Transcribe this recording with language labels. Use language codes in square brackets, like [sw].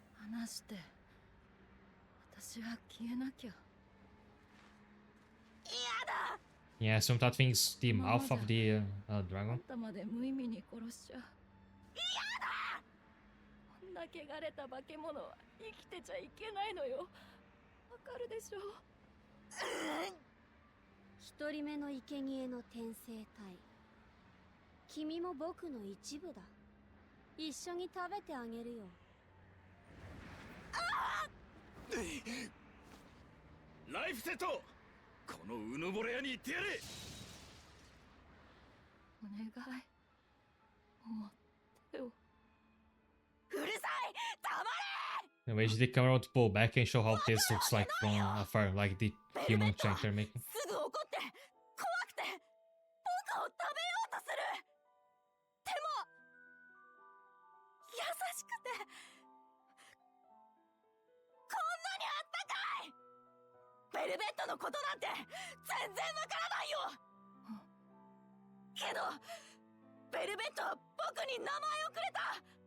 [ja] 話して私は消えなきゃ。 [en] Yeah, assume that thing's the mouth of the [ja] あ [en] dragon. [ja] んたまで無意味に殺しちゃ嫌だ。こんな汚れた化け物は生きてちゃいけないのよ。わかるでしょ。一人目の生贄の転生体、君も僕の一部だ。一緒に食べてあげるよ。ライフセット、このうぬぼれ屋に行ってやれ。お願い、もう手を。うるさい、黙れ。 [en] Anyway, the camera would pull back and show how this looks like from afar, like the human tank they're making. [ja] すぐ怒って怖くて僕を食べようとする。でも優しくてこんなにあったかい。ベルベットのことなんて全然わからないよ。けどベルベットは僕に名前をくれた。